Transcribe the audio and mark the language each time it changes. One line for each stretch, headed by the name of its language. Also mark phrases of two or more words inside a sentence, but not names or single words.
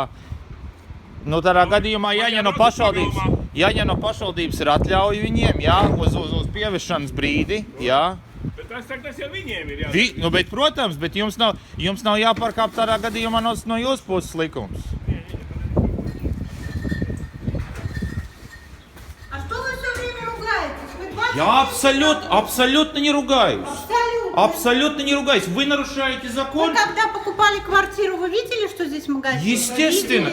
Latvian: Nu, tādā gadījumā jāņem no pašvaldības ir atļauja viņiem, jā, uz pievešanas brīdi, jā. Bet tas jau viņiem ir, jā. Nu, bet, protams, bet jums nav jāpārkāp tādā gadījumā no jūsu puses likums.
Russian: А что вы все время ругаетесь? Вы 20 Я абсолютно не ругаюсь. Абсолютно. Абсолютно не ругаюсь. Вы нарушаете закон. Вы когда покупали квартиру, вы видели, что здесь магазин? Естественно,